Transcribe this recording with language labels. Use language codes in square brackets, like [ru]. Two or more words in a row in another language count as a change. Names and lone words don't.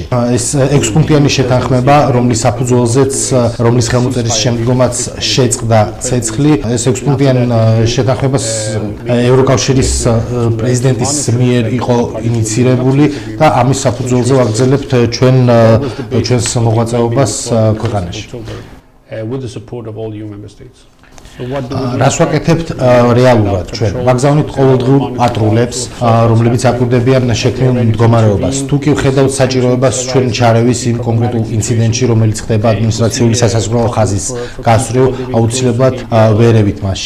[ka] ეს 6-პუნქტიანი შეთანხმება, რომლის საფუძველზეც, რომლის ხელმოწერის შემდგომაც შეწყდა ცეცხლი, ეს 6-პუნქტიანი შეთანხმება ევროკავშირის პრეზიდენტის მიერ იყო ინიცირებული და ამის საფუძველზე ვაგრძელებთ ჩვენს მოღვაწეობას ქვეყანაში. [en] With the support of all EU member states. [ka] რას ვაკეთებთ რეალურად ჩვენ? ვაგზავნით ყოველდღიურ პატრულებს, რომლებიც აკვირდებიან შექმნილ მდგომარეობას. თუ კი ვხედავთ საჭიროებას ჩვენი ჩარევის იმ კონკრეტულ ინციდენტში, რომელიც ხდება ადმინისტრაციული სასაზღვრო ხაზის გასწვრივ, აუცილებლად ვერევით მასში.